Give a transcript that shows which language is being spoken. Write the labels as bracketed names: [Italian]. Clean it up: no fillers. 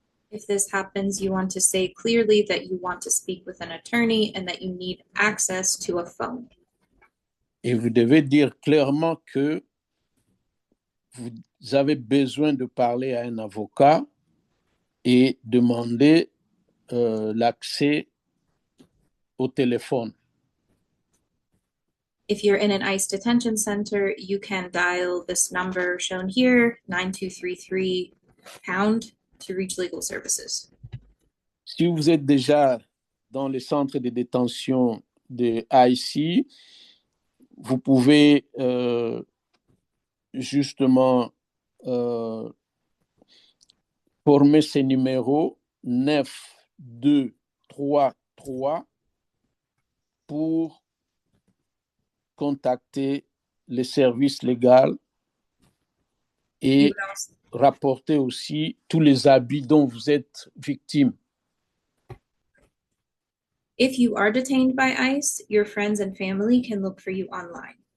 [English] If this happens, you want to say clearly that you want to speak with an attorney and that you need access to a phone. [French] Et vous devez dire clairement que vous avez besoin de parler à un avocat et demander l'accès au téléphone. [English] If you're in an ICE detention center, you can dial this number shown here, 9233#, to reach legal services. [French] Si vous êtes déjà dans les centres de détention de ICE, vous pouvez justement former ces numéros 9233 pour contacter les services légaux et rapporter aussi tous les abus dont vous êtes victime. [English] If you are detained by ICE, your friends and family can look for you online.